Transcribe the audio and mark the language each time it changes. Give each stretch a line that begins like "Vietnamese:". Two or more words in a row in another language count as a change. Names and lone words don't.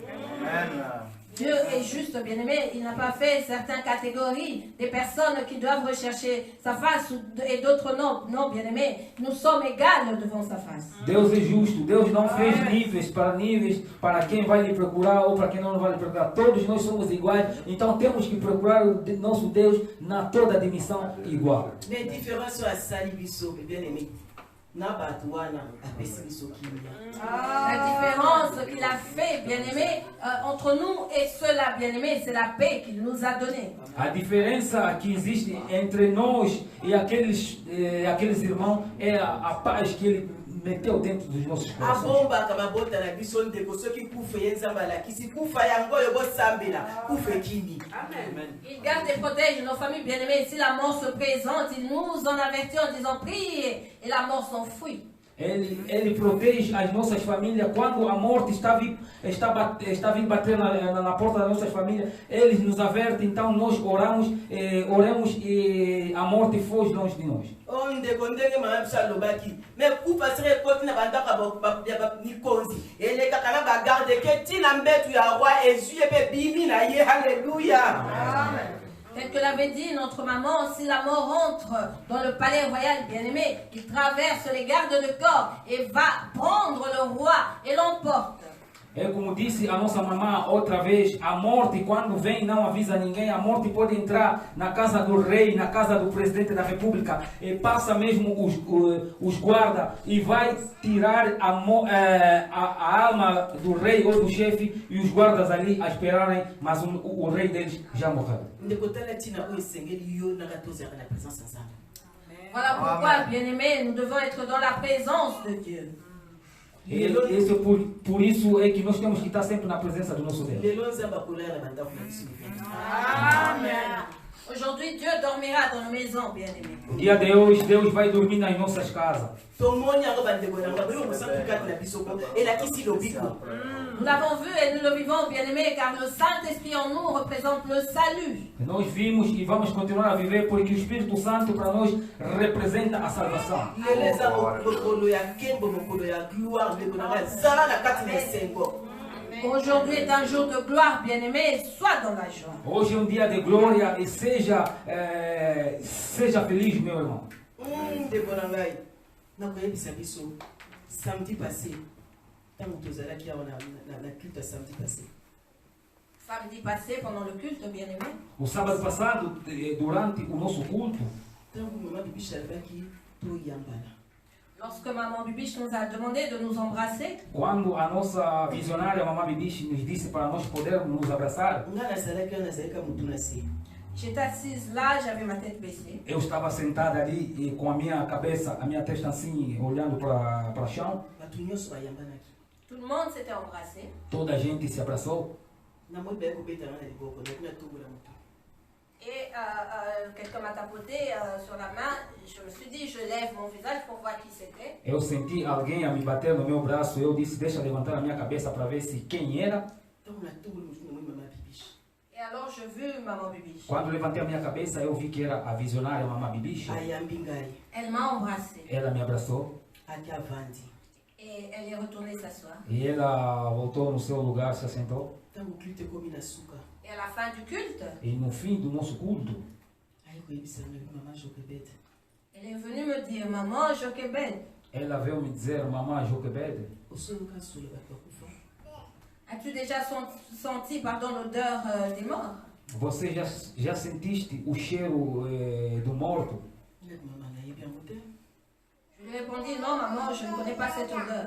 French: Dieu est juste, bien-aimé. Il n'a pas fait certaines catégories des personnes qui doivent rechercher sa face et d'autres non. Non, bien-aimé. Nous sommes égales devant sa face.
Portuguese: Deus é justo. Deus não fez níveis para quem vai lhe procurar ou para quem não vai lhe procurar. Todos nós somos iguais. Então temos que procurar o nosso Deus na toda a dimensão igual.
French: Mais différence
Lingala: à sali biso,
French: bien-aimé. La différence qu'il a fait, bien-aimé, entre nous et ceux-là, bien-aimé, c'est la paix qu'il nous a donnée.
Portuguese: A diferença que existe entre nós e aqueles irmãos é a paz que ele meteu dentro dos nossos corações.
French: Il garde et protège nos familles bien-aimées. Si la mort se présente, il nous en avertit en disant priez et la mort s'enfuit.
Portuguese: Ele protege as nossas famílias quando a morte está vindo bater na porta das nossas famílias. Ele nos averte, então nós oramos e a morte foge longe de nós.
French: Tel que l'avait dit notre maman, si la mort entre dans le palais royal bien-aimé, il traverse les gardes de corps et va prendre le roi et l'emporte.
Portuguese: É como disse a nossa mamã outra vez, a morte quando vem não avisa ninguém, a morte pode entrar na casa do rei, na casa do presidente da república e passa mesmo os guardas e vai tirar a alma do rei ou do chefe e os guardas ali a esperarem, mas o rei deles já morreu.
French: Voilà pourquoi, bien-aimés, nous devons être dans la présence de Dieu.
Portuguese: Por isso é que nós temos que estar sempre na presença do nosso Deus. Amen.
French: Aujourd'hui, Dieu dormira dans nos maisons, bien-aimés.
Portuguese: Dia de hoje, Deus vai dormir nas nossas casas.
French: Nous l'avons vu et nous le vivons, bien-aimés, car le Saint-Esprit en nous représente le salut.
Portuguese: Nós vimos e vamos continuar a viver porque o Espírito Santo para nós representa a salvação.
French: Aujourd'hui est un jour de gloire, bien-aimé, sois dans la joie.
Portuguese: Hoje é dia de glória e seja feliz, meu irmão.
French: Samedi passé, pendant le culte, bien-aimé.
Portuguese: O sábado passado, durante o nosso culto,
French: lorsque Maman Bibiche nous a demandé de nous embrasser,
Portuguese: quando a nossa visionária Mamã Bibiche nos disse para nós podermos nos abraçar,
French: j'étais assise là, j'avais ma tête baissée.
Portuguese: eu estava sentada ali e com a minha cabeça, a minha testa assim, olhando para o chão.
French: Tout le monde s'était embrassé.
Portuguese: Toda a gente se abraçou.
French: Et quelqu'un m'a tapoté sur la main. Je me suis dit, je lève mon visage pour voir qui c'était.
Portuguese: Eu senti alguém a me bater no meu braço. Eu disse, deixa levantar a minha cabeça para ver se quem era.
French: Et alors je vis Maman Bibiche.
Portuguese: Quando levantei a minha cabeça, eu vi que era a visionária Mamã Bibiche.
French: Elle m'a embrassé.
Portuguese: Ela me abraçou.
French: Et elle est retournée s'asseoir.
Portuguese: E ela voltou no seu lugar, se assentou.
French: Et à la fin du culte,
Portuguese: E no fim do nosso culto,
French: elle est venue me dire, Maman Joquebed,
Portuguese: ela veio me dizer, Mamã Joquebed,
French: as-tu déjà senti l'odeur des morts?
Portuguese: você já sentiste o cheiro do morto?
French: Je lui ai répondu, non maman, je ne connais pas cette odeur.